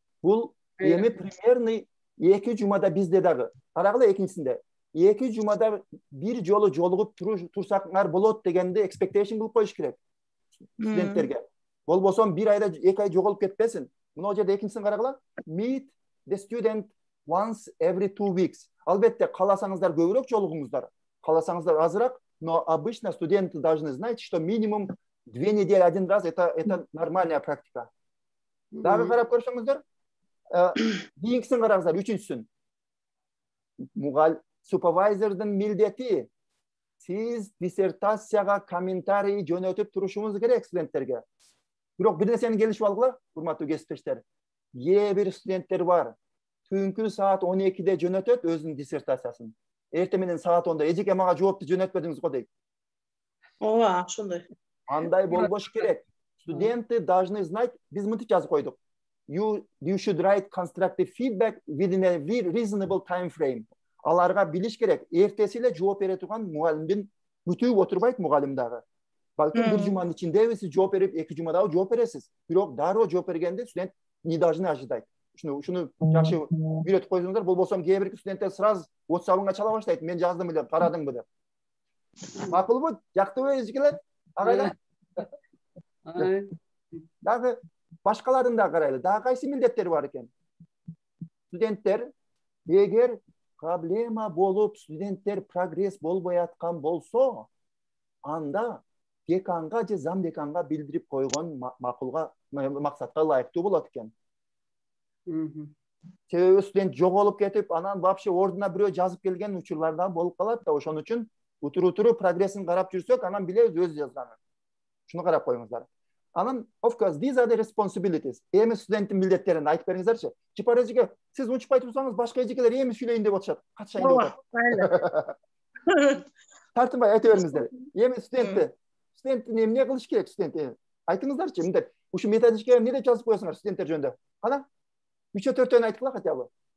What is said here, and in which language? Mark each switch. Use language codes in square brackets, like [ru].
[ky] Бул эми примерный 2 жумада бизде дагы. Карагыла экинчисинде. 2 жумада bir жолу жолугуп турсаңар болот дегенде expectation кылып коюш керек студенттерге. Болбосо 1 айда 2 ай жоголуп кетпесин. Мына жерде экинчисин карагыла. [en] Meet the student once every 2 weeks. [ky] Албетте кааласаңыздар көбүрөөк жолугуңуздар. Кааласаңыздар азыраак, [ru] но обычно студенты должны знать, что минимум 2 недели один раз это нормальная практика. [ky] Дагы карап көрсөңүздөр, кийинкисин караңыздар, үчүнчүсүн. Супервайзердин милдети сиз диссертацияга комментарий жөнөтүп турушуңуз керек студенттерге. Бирок бир нерсени келишип алгыла, урматтуу кесиптештер. Бир студенттер бар. Түнкү саат 12-де жөнөтөт өзүнүн диссертациясын. Эртең менен саат 10-да эжеке мага жоопту жөнөтпөдүңүз го дейт. Ооба, ошондой. Андай болбош керек. [ru] Студенты должны знать, [ky] биз мынтип жазып койдук. [en] You should write constructive feedback within a reasonable time frame. [ky] Аларга билиш керек. Эртеси эле жооп бере турган мугалимдин бүтүп отурбайт мугалим дагы. Балким бир жуманын ичинде сиз жооп берип, 2 жумада жооп бересиз. Бирок дароо жооп бергенде студент [ru] не должны ожидать. [ky] Шуну жакшы үйрөтүп койсоңуздар, болбосо кээ бир студенттер [ru] сразу [ky] WhatsApp-ыңа чала баштайт. Мен жаздым эле, карадыңбы деп. Макулбу? Жактыбы эжекелер? Агайлар? Дагы башкаларын да карайлы. Дагы кайсы милдеттери бар экен? Студенттер эгер проблема болуп, студенттер прогресс болбой аткан болсо, анда деканга же зам деканга билдирип койгон макулга, максатка ылайыктуу болот экен. Себеби студент жоголуп кетип, анан [ru] вообще [ky] ордуна бирөө жазып келген учурлар да болуп калат да, ошон үчүн утуру прогрессин карап жүрсөк, анан билебиз өзү жазганын. Шуну карап коюңуздар. Анан, [en] of course, these are the responsibilities. [ky] Эми студенттин милдеттерин айтып бериңиздарчы. Чыпар эжеке, сиз унчпай турсаңыз, башка эжекелер эми сүйлөйүн деп атышат. Катышайын деп атат. Тартынбай айта бериңиздер. Эми студенттин эмне кылыш керек студент? Айтыңыздарчы, мындай. Ушу методичкага эмне деп жазып коесуңар студенттер жөнүндө? Кана? 3-4 айткыла хотя бы.